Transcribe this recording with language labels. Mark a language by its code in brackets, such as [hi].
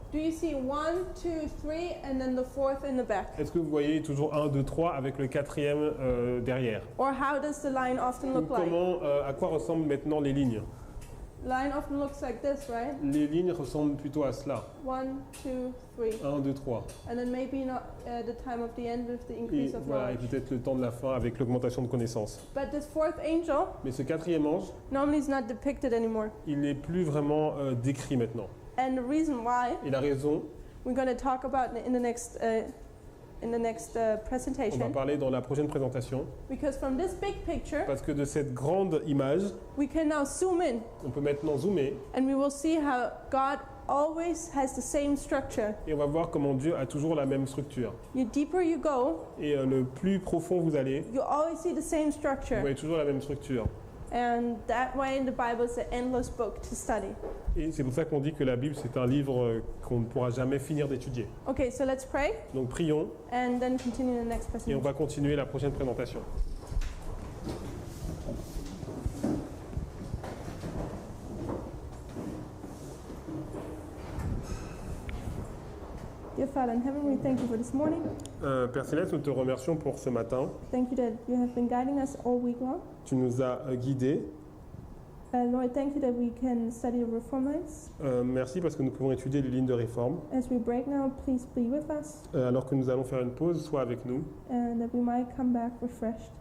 [en] Do you see 1, 2, 3 and then the 4th in the back? [fr] Est-ce que vous voyez toujours 1, 2, 3 avec le 4e derrière? [en] Or how does the line often [fr] Ou [en] look like? [fr] à quoi ressemblent maintenant les lignes? [en] Line often looks like this, right? [fr] Les lignes ressemblent plutôt à cela. [en] 1, 2, 3. [fr] 1, 2, 3. [en] And then maybe not the time of the end with the [fr] Et [en] increase of [fr] voilà, et [en] knowledge. [fr] peut-être le temps de la fin avec l'augmentation de connaissances. [en] But this 4th angel [fr] Mais ce 4e ange, [en] normally is not depicted anymore. [fr] il n'est plus vraiment décrit maintenant. [en] And the reason why [fr] Et la raison, [en] we're going to talk about in the next [fr] on va [en] presentation. [fr] parler dans la prochaine présentation, [en] Because from this big picture, [fr] parce que de cette grande image, [en] we can now zoom in [fr] on peut maintenant zoomer [en] and we will see how God always has the same structure. [fr] et on va voir comment Dieu a toujours la même structure. [en] The deeper you go, [fr] Et le plus profond vous allez, [en] you always see the same [fr] vous [en] structure. [fr] voyez toujours la même structure. [en] And that way, the Bible is an endless book to study. [fr] Et c'est pour ça qu'on dit que la Bible, c'est un livre qu'on ne pourra jamais finir d'étudier. [en] Okay, so let's pray [fr] Donc prions [en] and then continue the next [fr] et on [en] presentation. [fr] va continuer la prochaine présentation. [en] Dear Father in heaven, we thank you for this morning. [fr] Père Céleste, nous te remercions pour ce matin. [en] Thank you that you have been guiding us all week long. [fr] Tu nous as guidés [en] Lord, thank you that we can study the Reform lines. [fr] Merci parce que nous pouvons étudier les lignes de réforme. [en] As we break now, please be with us, [fr] Alors que nous allons faire une pause, sois avec nous [en] and that we might come back refreshed